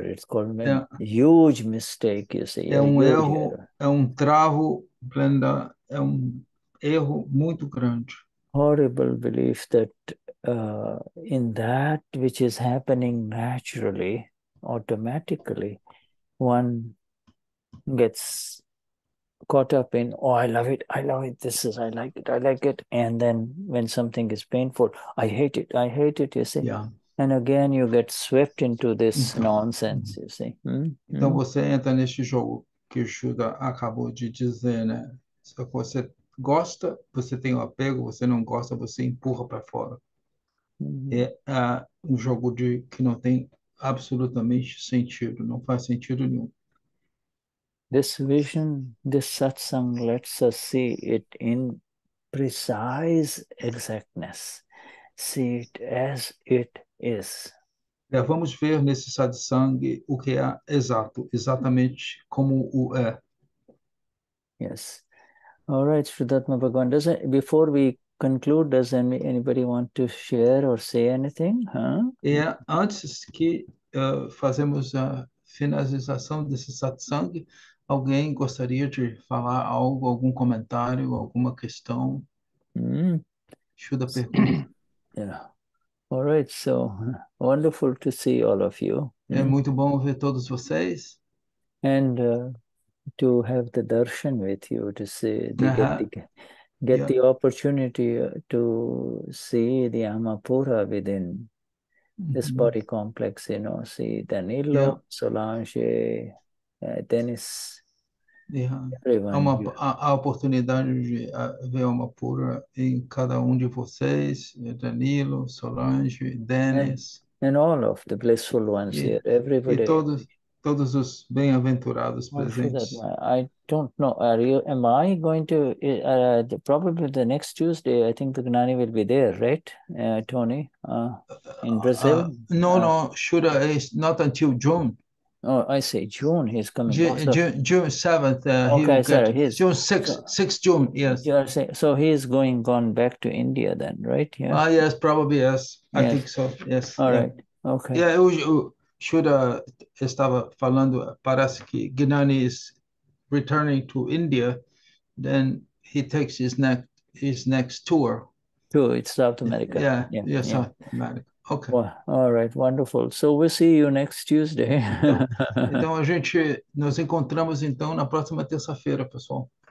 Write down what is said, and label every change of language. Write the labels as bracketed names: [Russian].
[English] It's called a huge mistake, you see. [Portuguese] É um erro, é um travo, blunder, é um erro muito grande. [English] Horrible belief that in that which is happening naturally, automatically, one gets caught up in, oh, I love it, I like it. And then when something is painful, I hate it, you see. Yeah. And again, you get swept into this nonsense, you see. [Portuguese] Então você entra neste jogo que o Shuddha acabou de dizer, né? Se você gosta, você tem o apego, você não gosta, você empurra para fora. É um jogo que não tem absolutamente sentido, não faz sentido nenhum. [English] This vision, this satsang lets us see it in precise exactness. See it as it is. [Portuguese] Vamos ver nesse satsang o que é exato, exatamente como o é. [English] Yes. All right, Vishuddhatma Bhagavan. Before we conclude, does anybody want to share or say anything? [Portuguese] Antes que fazemos a finalização desse satsang, alguém gostaria de falar algo, algum comentário, alguma questão? Shuddha pergunta. [English] Yeah. All right, so wonderful to see all of you. [Portuguese] É muito bom ver todos vocês. [English] And to have the darshan with you, to see, get the opportunity to see the Amapura within this body complex, see Danilo, Solange, Dennis, everyone. [Portuguese] A oportunidade de ver uma pura em cada de vocês, Danilo, Solange, Dennis. [English] And all of the blissful ones here, everybody. [Portuguese] E todos os bem-aventurados presentes. [English] I don't know. Am I going to? Probably the next Tuesday. I think the Gnani will be there, right, Tony? In Brazil. No. Shuddha is not until June. Oh, I say June. He's coming. June 7th. Okay, sorry. June 6th June. Yes. So he is gone back to India then, right? Yeah. Yes, probably yes. I think so. Yes. All right. Okay. [Portuguese] Yeah, o Shuddha estava falando. Parece que [English] Gnani is returning to India. Then he takes his next tour. It's South America. Yeah, South America. Okay. Well, all right, wonderful. So we'll see you next Tuesday. [Portuguese] Então nos encontramos então na próxima terça-feira, pessoal.